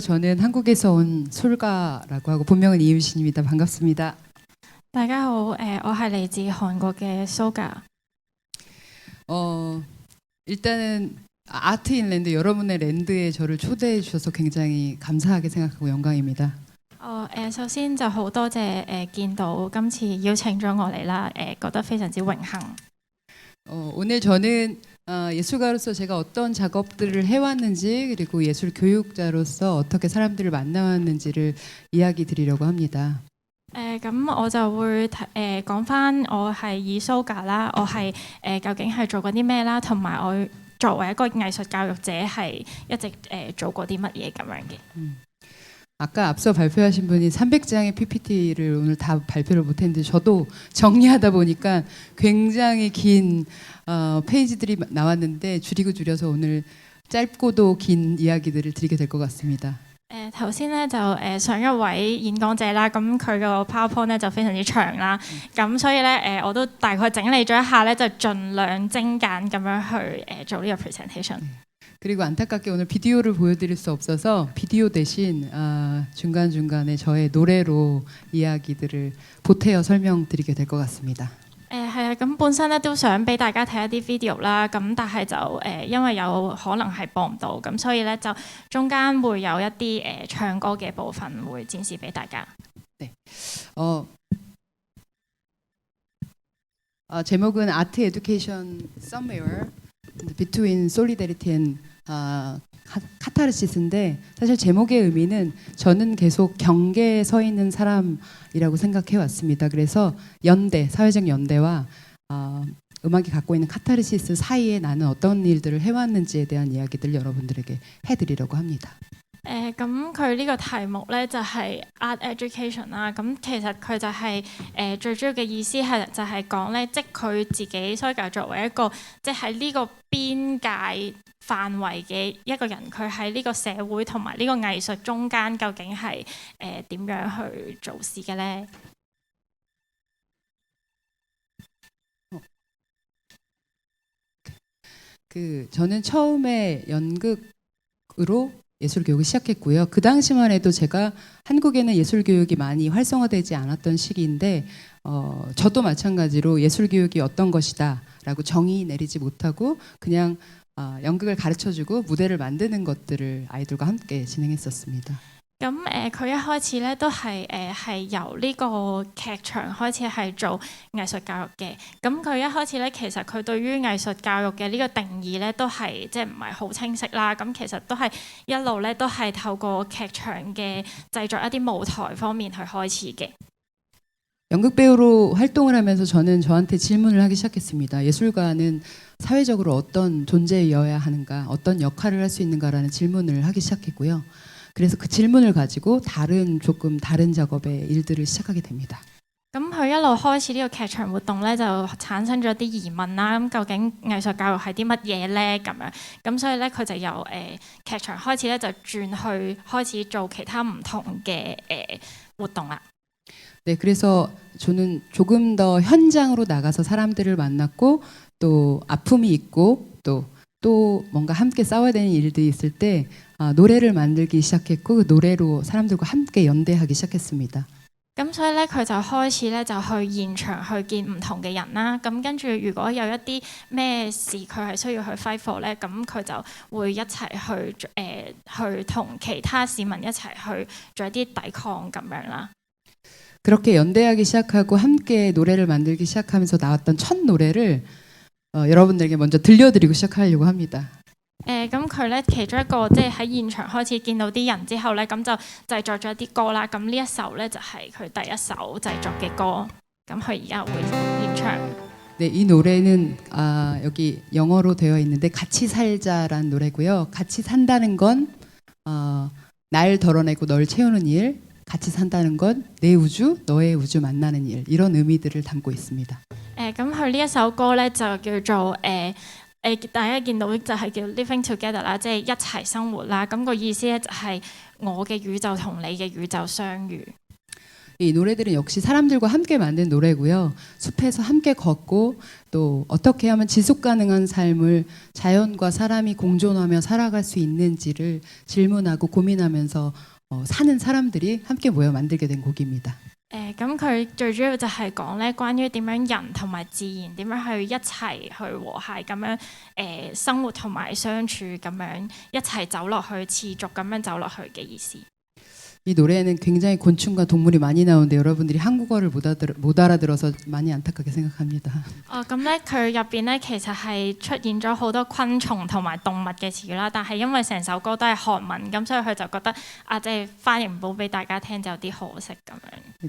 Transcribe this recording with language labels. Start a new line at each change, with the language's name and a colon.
Korean: 저는 한국에서 온 솔가라고 하고 본명은 이유신입니다. 반갑습니다.
Cantonese: 大家好，我係嚟自韓國嘅 Soga。
Korean: 일단은 아트인랜드 여러분의 랜드에 저를 초대해 주셔서 굉장히 감사하게 생각하고 영광입니다.
Cantonese: 首先就好多謝見到今次邀請咗我嚟啦，覺得非常之榮幸。
Korean: 오늘 저는 예술가로서 제가 어떤 작업들을 해왔는지 그리고 예술 교육자로서 어떻게 사람들을 만나왔는지를 이야기 드리려고 합니다.
Cantonese: 咁我就會講翻我係以 Soga 啦，我係究竟係做過啲咩啦，同埋我作為一個藝術教育者係一直做過啲乜嘢咁樣嘅。
Korean: 아까 앞서 발표하신 분이 300장의 PPT를 오늘 다 발표를 못했는데 저도 정리하다 보니까 굉장히 긴 페이지들이 나왔는데 줄여서 오늘 짧고도 긴 이야기들을 드리게 될 것 같습니다.
Cantonese: 頭先咧就上一位演講者啦，咁佢個 PowerPoint 咧就非常之長啦，咁所以咧我都大概整理咗一下咧，就盡量精簡咁樣去做呢個 presentation。
Korean: 그리고 안타깝게 오늘 비디오를 보여드릴 수 없어서 비디오 대신 중간중간에 저의 노래로 이야기들을 보태어 설명드리게 될 것 같습니다.
Cantonese: 係啊，咁本身咧都想俾大家睇一啲 video 啦，咁但係就因為有可能係播唔到，咁所以咧就中間會有一啲唱歌嘅部分會展示俾大家。
Korean: 네, 제목은
English: Art Education Somewhere Between Solidarity and
Korean: 카타르시스인데 사실 제목의 의미는 저는 계속 경계에 서 있는 사람이라고 생각해 왔습니다. 그래서 연대, 사회적 연대와 음악이 갖고 있는 카타르시스 사이에 나는 어떤 일들을 해왔는지에 대한 이야기들 여러분들에게 해드리려고 합니다.
Cantonese: 咁佢呢個題目咧就係 art education 啦，咁其實佢就係最主要嘅意思係就係講咧，即佢自己 Soga 作為一個即喺呢個邊界範圍嘅一個人，佢喺呢個社會同埋呢個藝術中間究竟係點樣去做事嘅咧？
Korean: 저는 처음에 연극으로 예술 교육을 시작했고요. 그 당시만 해도 제가 한국에는 예술 교육이 많이 활성화되지 않았던 시기인데 저도 마찬가지로 예술 교육이 어떤 것이다라고 정의 내리지 못하고 그냥 연극을 가르쳐주고 무대를 만드는 것들을 아이들과 함께 진행했었습니다.
Cantonese: 咁佢一開始咧都係由呢個劇場開始係做藝術教育嘅。咁佢一開始咧其實佢對於藝術教育嘅呢個定義咧都係即係唔係好清晰啦。咁其實都係一路咧都係透過劇場嘅製作一啲舞台方面去開始嘅。
Korean: 연극 배우로 활동을 하면서 저는 저한테 질문을 하기 시작했습니다. 예술가는 사회적으로 어떤 존재여야 하는가, 어떤 역할을 할 수 있는가라는 질문을 하기 시작했고요. 그래서 그 질문을 가지고 조금 다른 작업의 일들을 시작하게 됩니다.
Cantonese: 咁佢一路開始呢個劇場活動咧，就產生咗啲疑問啦。咁究竟藝術教育係啲乜嘢咧？咁樣咁所以咧，佢就由劇場開始咧，就轉去開始做其他唔同嘅活動啦。
Korean: 네, 그래서 저는 조금 더 현장으로 나가서 사람들을 만났고 또 아픔이 있고 또 뭔가 함께 싸워야 되는 일들이 있을 때 노래를 만들기 시작했고 그 노래로 사람들과 함께 연대하기 시작했습니다.
Cantonese: 咁所以咧，佢就開始咧就去現場去見唔同嘅人啦。咁跟住，如果有一啲咩事佢係需要去
English: fight for
Cantonese: 咧，咁佢就會一齊去同其他市民一齊去做一啲抵抗咁樣啦。
Korean: 그렇게 연대하기 시작하고 함께 노래를 만들기 시작하면서 나왔던 첫 노래를 여러분들에게 먼저 들려드리고 시작하려고 합니다.
Cantonese: 咁佢咧其中一個即係喺現場開始見到啲人之後咧，咁就製作咗一啲歌啦。咁呢一首咧就係佢第一首製作嘅歌。咁佢而家會演唱。
Korean: 네, 이 노래는 여기 영어로 되어 있는데 같이 살자라는 노래고요. 같이 산다는 건 날 덜어내고 널 채우는 일, 같이 산다는 건 내 우주, 너의 우주 만나는 일 이런 의미들을 담고 있습니다.
Cantonese: 咁佢呢一首歌咧就叫做大家見到就係叫 Living Together 啦，即係一齊生活啦。咁個意思咧就係我嘅宇宙同你嘅宇宙相遇。
Korean: 이 노래들은 역시 사람들과 함께 만든 노래고요. 숲에서 함께 걷고 또 어떻게 하면 지속 가능한 삶을 자연과 사람이 공존하며 살아갈 수 있는지를 질문하고 고민하면서 사는 사람들이 함께 모여 만들게 된 곡입니다.
Cantonese: 咁佢最主要就係講咧關於點樣人同埋自然點樣去一齊去和諧咁樣生活同埋相處咁樣一齊走落去，持續咁樣走落去嘅意思。
Korean: 이 노래에는 굉장히 곤충과 동물이 많이 나오는데 여러분들이 한국어를 못 알아들어서 많이 안타깝게 생각합니다.
Cantonese: 咁咧佢入邊咧其實係出現咗好多昆蟲同埋動物嘅詞啦，但係因為成首歌都係韓文，咁所以佢就覺得即係翻譯唔到俾大家聽就有啲可惜咁樣。